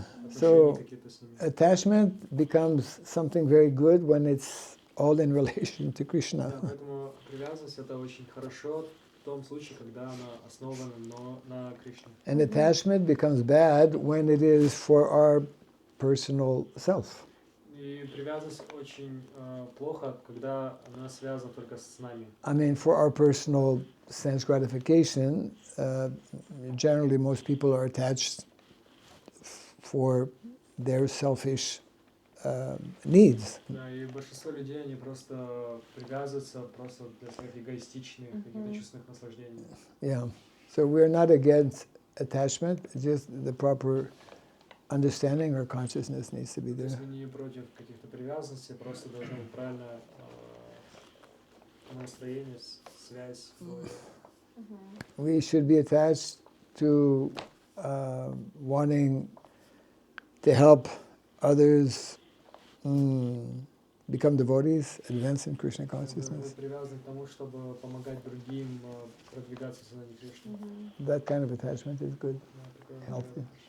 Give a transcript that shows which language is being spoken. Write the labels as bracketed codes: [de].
[en] So attachment becomes something very good when it's all in relation to Krishna. [ru] Да, поэтому привязанность это очень хорошо в том случае, когда она основана на Кришне. [en] And attachment becomes bad when it is for our personal self. [ru] И привязанность очень плохо, когда она связана только с нами. [en] I mean, for our personal sense gratification, generally most people are attached for their selfish needs. [ru] Да, и большинство людей, они просто привязываются просто для своих эгоистичных каких-то чувственных наслаждений. Yeah. [en] So we're not against attachment, just the proper understanding or consciousness needs to be [ru] То [en] there. [ru] есть мы не против каких-то привязанностей, просто должно быть правильное настроение, связь. [en] We should be attached to wanting to help others become devotees, advance in Krishna consciousness. [ru] Привязаны к тому, чтобы помогать другим продвигаться в сознании Кришны. [en] That kind of attachment is good, healthy.